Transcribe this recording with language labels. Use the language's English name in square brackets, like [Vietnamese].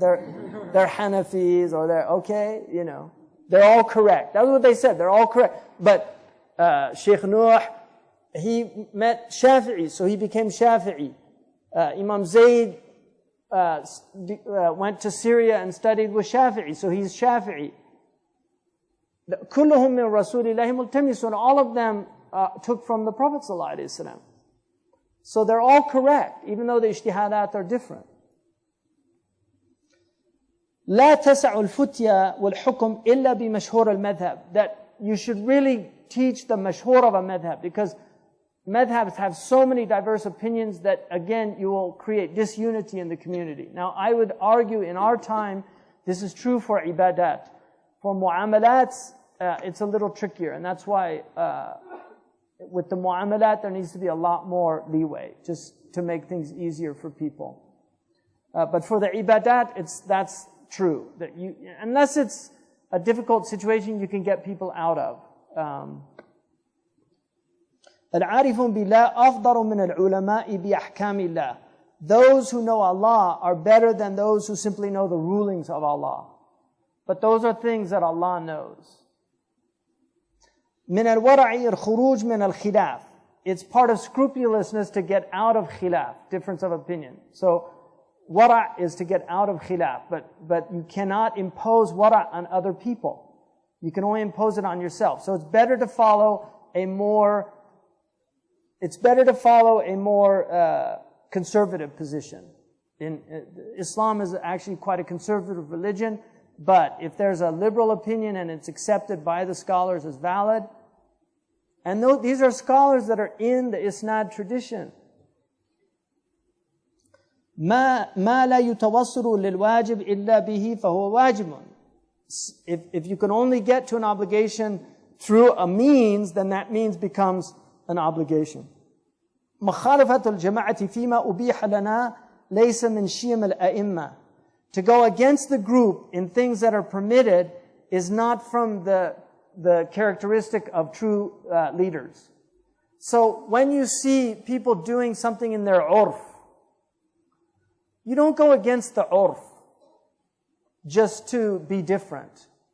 [English] They're Hanafis or they're okay. They're all correct. That's what they said. They're all correct. But Sheikh Nuh, he met Shafi'i, so he became Shafi'i. Imam Zayd went to Syria and studied with Shafi'i, so he's Shafi'i. [Arabic] كلهم من رسول الله ملتمسون. [English] All of them took from the Prophet sallallahu alaihi wasallam. So they're all correct, even though the ijtihadat are different. [Arabic] لا تسع الفتيا والحكم إلا بمشهور المذهب. [English] That you should really teach the mashhur of a madhab, because madhabs have so many diverse opinions that, again, you will create disunity in the community. Now, I would argue in our time, this is true for ibadat. For mu'amalats, it's a little trickier, and that's why with the mu'amalat, there needs to be a lot more leeway, just to make things easier for people. But for the ibadat, that's true. That unless it's a difficult situation, you can get people out of. [Arabic] العارفون بالله أفضل من العلماء بأحكام الله. [English] Those who know Allah are better than those who simply know the rulings of Allah. But those are things that Allah knows. [Arabic] من الورع الخروج من الخلاف. [English] It's part of scrupulousness to get out of khilaf, difference of opinion. So wara' is to get out of khilaf, but you cannot impose wara' on other people. You can only impose it on yourself. So it's better to follow a more conservative position. Islam is actually quite a conservative religion, but if there's a liberal opinion and it's accepted by the scholars as valid, and these are scholars that are in the Isnad tradition. [Arabic] ما لا يتوصل للواجب إلا به فهو واجب. [English] If you can only get to an obligation through a means, then that means becomes an obligation. [Arabic] مخالفة الجماعة فيما أبيح لنا ليس من شيم الأئمة. [English] To go against the group in things that are permitted is not from the characteristic of true leaders. So when you see people doing something in their urf, you don't go against the urf just to be different.